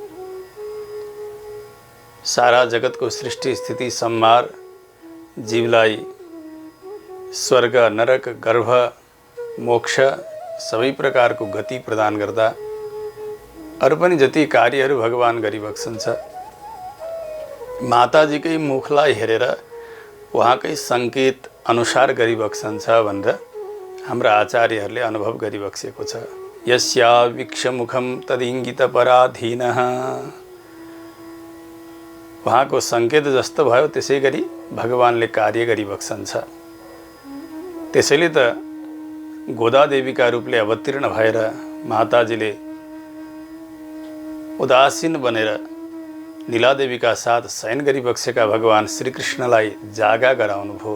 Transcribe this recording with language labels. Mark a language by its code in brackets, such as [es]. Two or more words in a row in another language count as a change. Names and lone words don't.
[ne] सारा जगत को सृष्टि स्थिति संहार जीवलाई स्वर्ग नरक गर्भ मोक्ष सबै प्रकार को गति प्रदान गर्दा अरु पनि जति कार्यहरू भगवान गरिबक्सन्छ माताजीकै मुखलाई हेरेर उहाँकै संकेत अनुसार गरिबक्सन्छ भनेर हाम्रा आचार्यहरूले अनुभव गरिबक्सेको छ। [sa] यस्या विक्षमुखम तदिङ्गित पराधीनः। [ne] उहाँको संकेत जस्तो भयो त्यसै गरी भगवानले कार्य गरिबक्सन्छ। त्यसैले त गोदादेवीका रूपले अवतीर्ण भएर माताजीले उदासीन बनेर नीलादेवीका साथ शयन गरिबक्सेका भगवान श्रीकृष्णलाई जागा गराउनुभयो।